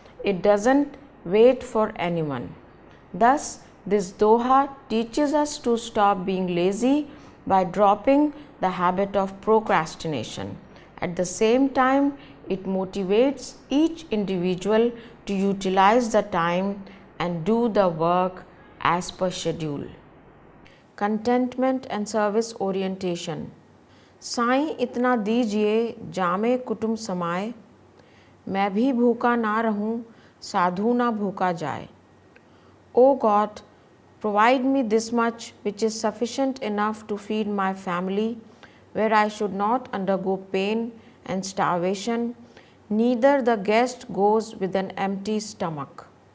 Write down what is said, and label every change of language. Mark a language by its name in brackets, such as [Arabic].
[English] It doesn't wait for anyone. Thus, this doha teaches us to stop being lazy by dropping the habit of procrastination. At the same time, it motivates each individual to utilize the time and do the work as per schedule. Contentment and service orientation. [Hindi] Sai इतना दीजिए जामे कुटुम समाए, मैं भी भूखा ना रहूं, साधु ना भूखा जाए. [English] O God, provide me this much which is sufficient enough to feed my family, where I should not undergo pain and starvation, neither the guest goes with an empty stomach.